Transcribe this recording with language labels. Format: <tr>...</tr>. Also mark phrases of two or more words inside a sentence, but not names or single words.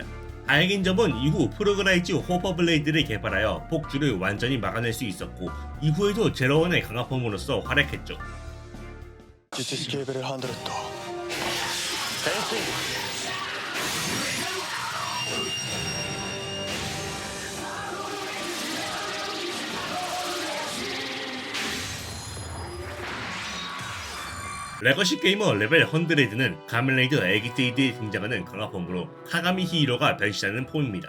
<ko>다행인 점은 이후 프로그라이즈 호퍼 블레이드를 개발하여 폭주를 완전히 막아낼 수 있었고, 이후에도 제로원의 강화폼으로서 활약했죠.</ko> <ja>術式レベル100変身</ja> <ko>레거시 게이머 레벨 100는 가면레이더 에기테이드에 등장하는 강화폼으로 카가미 히이로가 변신하는 폼입니다.</ko>